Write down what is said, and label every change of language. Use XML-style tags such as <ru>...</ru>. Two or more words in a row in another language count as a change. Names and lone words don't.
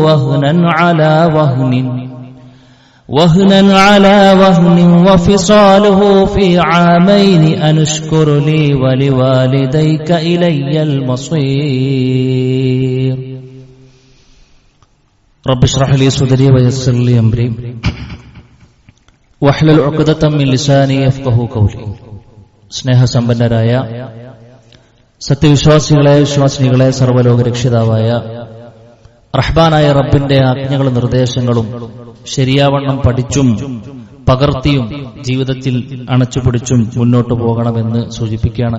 <ar>وهنا على وهن وفصاله في عامين أن اشكر لي ولوالديك إلي المصير رب اشرح لي صدري ويسر لي أمري واحلل عقدة من لساني يفقهوا قولي</ar> <ml>സ്നേഹസമ്പന്നരായ സത്യവിശ്വാസികളെ വിശ്വാസിനികളെ സർവ്വലോക രക്ഷിതാവായ റഹ്മാനായ റബ്ബിന്റെ ആജ്ഞകളും നിർദ്ദേശങ്ങളും ശരിയാവണ്ണം പഠിച്ചും പകർത്തിയും ജീവിതത്തിൽ അണച്ചുപിടിച്ചും മുന്നോട്ടു പോകണമെന്ന് സൂചിപ്പിക്കുകയാണ്.</ml>